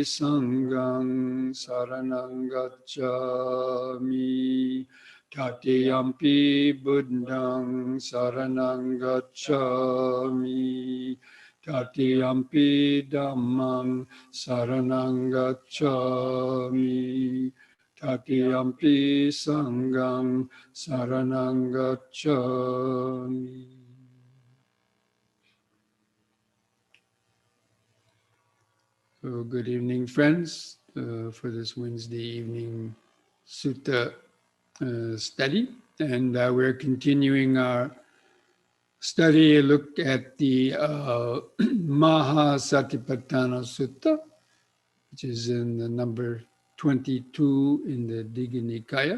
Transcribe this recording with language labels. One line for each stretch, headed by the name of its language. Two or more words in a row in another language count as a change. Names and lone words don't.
Pali: Sanghang saranang gacchami, Tatiyampi Buddhang saranang gacchami, Tatiyampi Dhammang saranang gacchami, Tatiyampi Sanghang saranang gacchami.
English: So good evening, friends, for this Wednesday evening sutta study. And we're continuing our study, look at the Mahasatipatthana Sutta, which is in the number 22 in the Digha Nikaya.